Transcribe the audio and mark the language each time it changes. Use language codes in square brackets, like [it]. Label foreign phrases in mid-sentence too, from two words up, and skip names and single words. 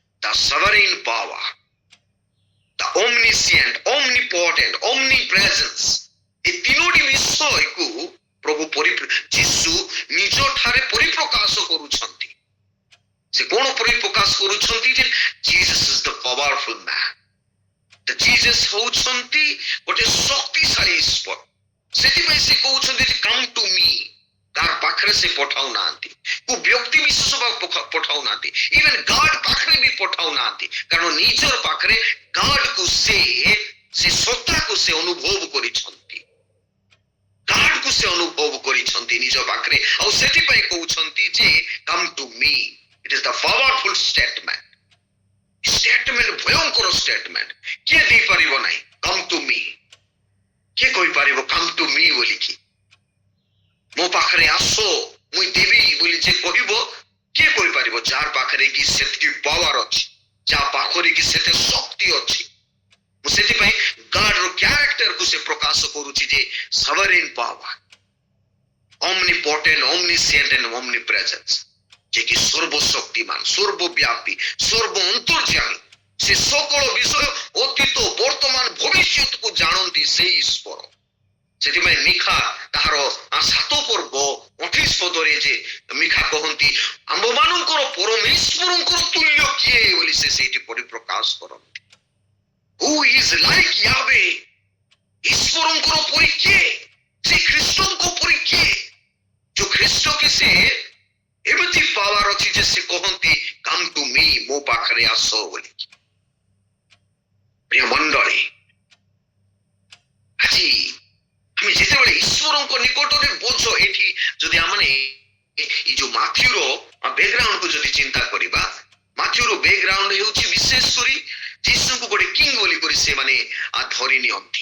[en] the sovereign power, the omniscient, omnipotent, omnipresence, [or] ଏ ତିନୋଟି ବିଷୟକୁ ପ୍ରଭୁ ଯୀଶୁ ନିଜ ଠାରେ ପରିପ୍ରକାଶ କରୁଛନ୍ତି। ସେ କଣ ପରିପ୍ରକାଶ କରୁଛନ୍ତି ଯେ [en] Jesus is the powerful man, the Jesus [or] ହଉଛନ୍ତି ଗୋଟେ ଶକ୍ତିଶାଳୀ ଈଶ୍ୱର। ସେଥିପାଇଁ ସେ କହୁଛନ୍ତି ଯେ [en] come to me, [or] କାହାର ପାଖରେ ସେ ପଠାଉ ନାହାନ୍ତି, କୋଉ ବ୍ୟକ୍ତି ବିଶେଷ ପଠାଉ ନାହାନ୍ତି, [en] even God [or] ପାଖରେ ବି ପଠାଉ ନାହାନ୍ତି, କାରଣ ନିଜର ପାଖରେ ଗାଡ୍ କୁ ସେ ସତ୍ତାକୁ ସେ ଅନୁଭବ କରିଛନ୍ତି, ଗାଡ୍ କୁ ସେ ଅନୁଭବ କରିଛନ୍ତି ନିଜ ପାଖରେ, ଆଉ ସେଥିପାଇଁ କହୁଛନ୍ତି ଯେ [en] come to me। It is the powerful statement, [or] ଭୟଙ୍କର statement। କିଏ ଦେଇପାରିବ ନାହିଁ [en] come to me? [or] କିଏ କହିପାରିବ [en] come to me [or] ବୋଲିକି? ମୋ ପାଖରେ ଆସ ମୁଁ ଦେବି ବୋଲି ଯେ କହିବ, କିଏ କହିପାରିବ? ଯାହାର ପାଖରେ କି ସେତିକି ପାୱାର ଅଛି, ଯାହା ପାଖରେ କି ସେତେ ଶକ୍ତି ଅଛି। ମୁଁ ସେଥିପାଇଁ ଗାଡ୍ ର କ୍ୟାରେକ୍ଟର କୁ ସେ ପ୍ରକାଶ କରୁଛି ଯେ [en] sovereign power, omnipotent, omniscient and omnipresence, [or] ଯେ କି ସର୍ବଶକ୍ତିମାନ, ସର୍ବବ୍ୟାପୀ, ସର୍ବ ଅନ୍ତର୍ଯାମୀ, ସେ ସକଳ ବିଷୟ ଅତୀତ ବର୍ତ୍ତମାନ ଭବିଷ୍ୟତକୁ ଜାଣନ୍ତି ସେଇ ଈଶ୍ୱର। ସେଥିପାଇଁ ମିଖା ତାହାର 7 ପର୍ବ 28 ପଦରେ ଯେ ମିଖା କହନ୍ତି ଆମ୍ଭମାନଙ୍କର ପରମେଶ୍ୱରଙ୍କର ତୁଲ୍ୟ କିଏ ବୋଲି ସେ ସେଇଠି ପରିପ୍ରକାଶ କରନ୍ତି। [en] Who is like Yahweh? [or] ଈଶ୍ୱରଙ୍କର ପରି କିଏ? ସେ ଖ୍ରୀଷ୍ଟଙ୍କ ପରି କିଏ? ଯୋଉ ଖ୍ରୀଷ୍ଟ କି ସେ ଏମିତି ପାୱାର ଅଛି ଯେ ସେ କହନ୍ତି [en] come to me, [or] ମୋ ପାଖରେ ଆସ ବୋଲି। ପ୍ରିୟ ମଣ୍ଡଳୀ, ଆଜି ଆମେ ଯେତେବେଳେ ଈଶ୍ୱରଙ୍କ ନିକଟରେ ବୋଝ, ଏଠି ଯଦି ଆମେ ଏଇ ଯୋଉ ମାଥ୍ୟୁର ବ୍ୟାକଗ୍ରାଉଣ୍ଡ କୁ ଯଦି ଚିନ୍ତା କରିବା, ମାଥ୍ୟୁର ବ୍ୟାକଗ୍ରାଉଣ୍ଡ ହେଉଛି ବିଶେଷ କରି ଯୀଶୁଙ୍କୁ ଗୋଟେ କିଙ୍ଗ ବୋଲି କରି ସେମାନେ ଧରି ନିଅନ୍ତି।